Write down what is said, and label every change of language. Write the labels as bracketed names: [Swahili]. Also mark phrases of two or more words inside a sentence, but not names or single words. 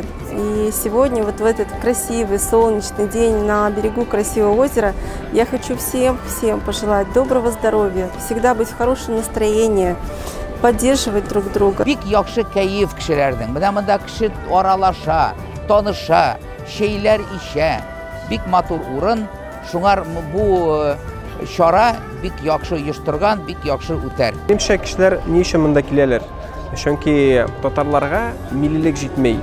[Russian] И сегодня, вот в этот красивый солнечный день на берегу красивого озера, я хочу всем пожелать доброго здоровья, всегда быть в хорошем настроении, поддерживать друг друга. [Tatar] Бик яхшы кәеф кешеләрнең. Менә монда кеше аралаша, таныша, шәйләр ишә. Бик матур урын. Шуңар бу чара бик яхшы оештырган, бик яхшы үтәр. Менимчә, кешеләр ни өчен монда киләләр? Чөнки татарларга миллилек җитмәй.